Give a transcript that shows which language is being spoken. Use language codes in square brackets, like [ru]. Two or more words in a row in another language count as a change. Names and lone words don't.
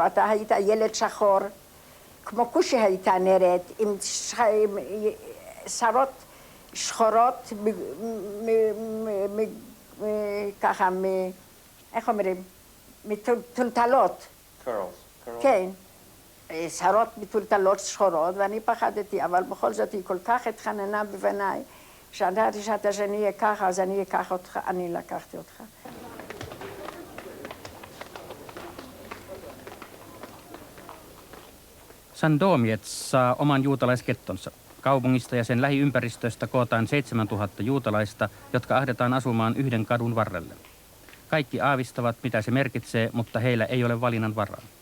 [he] אתה היית ילד שחור, כמו כושי הייתה נראית, עם שרות שחורות, ככה, איך אומרים? מטולטלות. כן, שרות מטולטלות שחורות, ואני פחדתי, אבל בכל זאת היא כל כך התחננה בפניי, כשאמרתי שאתה שאני אהיה ככה, אז אני אקח אותך, אני לקחתי אותך. [fi] Sandomiets saa oman juutalaiskettonsa. Kaupungista ja sen lähiympäristöstä kootaan 7000 juutalaista, jotka ahdetaan asumaan yhden kadun varrelle. Kaikki aavistavat, mitä se merkitsee, mutta heillä ei ole valinnan varaa.